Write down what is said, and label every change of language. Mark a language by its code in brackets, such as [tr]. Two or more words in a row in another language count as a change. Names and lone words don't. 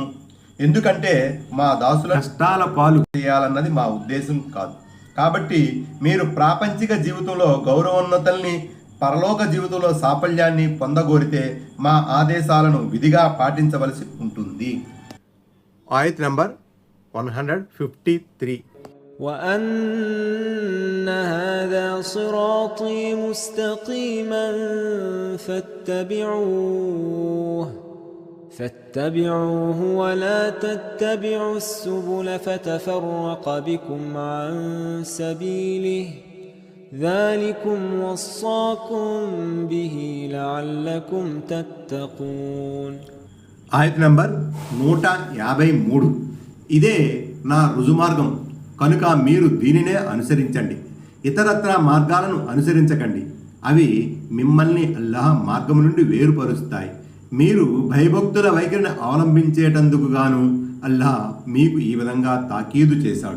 [te] ఎందుకంటే మా దాసుల కష్టాల పాలు చేయాలన్నది మా ఉద్దేశం కాదు. కాబట్టి మీరు ప్రాపంచిక జీవితంలో గౌరవోన్నతుల్ని, పరలోక జీవితంలో సాఫల్యాన్ని పొందగోరితే మా ఆదేశాలను విధిగా పాటించవలసి ఉంటుంది. ఆయత్ నంబర్ 153. [ar] وأن هذا صراطي مستقيما فاتبعوه ولا تتبعوا السبل فتفرق بكم عن سبيله ذلكم وصاكم به لعلكم تتقون. [te] ఆయత్ నంబర్ 153. ఇదే నా రుజుమార్గం కనుక మీరు దీనినే అనుసరించండి. ఇతరత్ర మార్గాలను అనుసరించకండి. అవి మిమ్మల్ని అల్లాహ్ మార్గం నుండి వేరుపరుస్తాయి. మీరు భయభక్తుల వైఖరిని అవలంబించేటందుకు గాను అల్లాహ్ మీకు ఈ విధంగా తాకీదు చేశాడు.